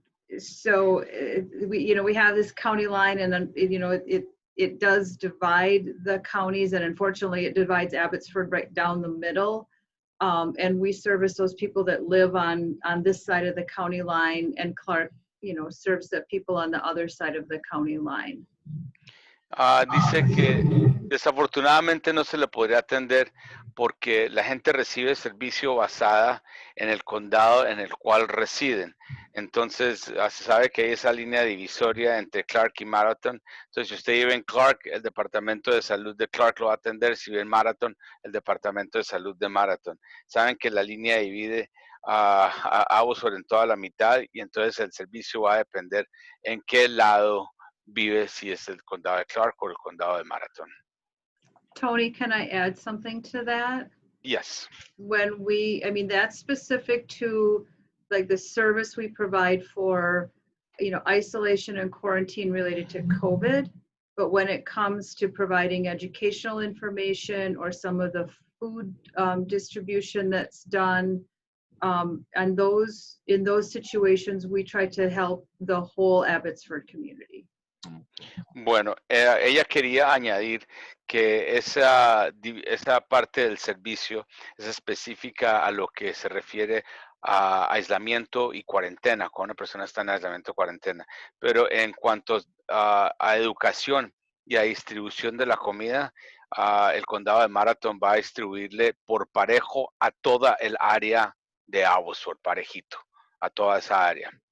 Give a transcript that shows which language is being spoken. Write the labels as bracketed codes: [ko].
[en] We have this county line, and then it does divide the counties, and unfortunately, it divides Abbotsford right down the middle. And we service those people that live on this side of the county line, and Clark, serves the people on the other side of the county line. [es] Dice que desafortunadamente no se le podría atender porque la gente recibe servicio basada en el condado en el cual residen. Entonces, se sabe que hay esa línea divisoria entre Clark y Marathon. Entonces, si usted vive en Clark, el Departamento de Salud de Clark lo va a atender. Si vive en Marathon, el Departamento de Salud de Marathon. Saben que la línea divide a Abbotsford en toda la mitad y entonces el servicio va a depender en qué lado vive, si es el condado de Clark o el condado de Marathon. [en] Tony, can I add something to that? Yes. That's specific to like the service we provide for, isolation and quarantine related to COVID. But when it comes to providing educational information or some of the food distribution that's done, and in those situations, we try to help the whole Abbotsford community. [es] Bueno, ella quería añadir que esa parte del servicio es específica a lo que se refiere a aislamiento y cuarentena, cuando una persona está en aislamiento o cuarentena. Pero en cuanto a educación y a distribución de la comida, el condado de Marathon va a distribuirle por parejo a toda el área de Abbotsford, parejito, a toda esa área.